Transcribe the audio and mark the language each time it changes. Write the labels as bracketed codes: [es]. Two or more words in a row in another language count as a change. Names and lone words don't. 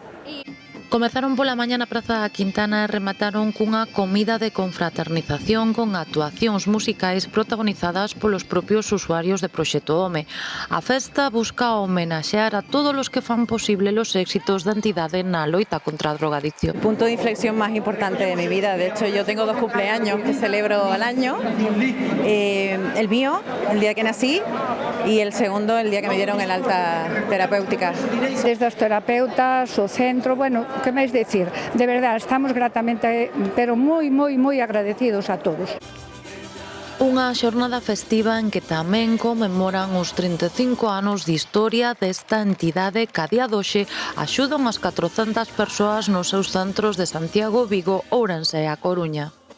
[gl] Comezaron pola mañá na Praza da Quintana e remataron cunha comida de confraternización con actuacións musicais protagonizadas polos propios usuarios de Proxecto Home. A festa busca homenaxear a todos os que fan posible os éxitos da entidade na loita contra a drogadicción. [es] Punto de inflexión más importante de mi vida. De hecho, yo tengo 2 cumpleaños que celebro al año. El mío, el día que nací, y el segundo, el día que me dieron el alta terapéutica. [gl] Desde os terapeutas, o centro, que máis decir, de verdade, estamos gratamente, pero moi agradecidos a todos. Unha xornada festiva en que tamén conmemoran os 35 anos de historia desta entidade que a día doxe axudan as 400 persoas nos seus centros de Santiago, Vigo, Ourense e A Coruña.